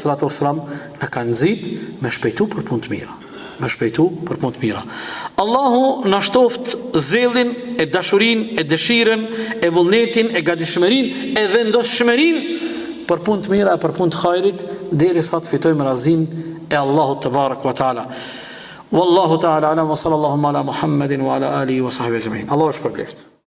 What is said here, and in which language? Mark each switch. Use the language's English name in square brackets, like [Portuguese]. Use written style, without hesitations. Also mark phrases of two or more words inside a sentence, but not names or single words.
[Albanian] në kanë nxit me shpejtu për punë të mira. Allahu na shtoft zellin, e dashurin, e dëshiren, e vullnetin, e gatishmërin, e vendoshmërin për punë të mira, për punë të hajrit, derisa të fitojmë razin e Allahut [Arabic] تبارك وتعالى. والله تعالى أعلم وصلى الله على محمد وعلى آله وصحبه أجمعين. [Albanian] Allahu shpërbleft.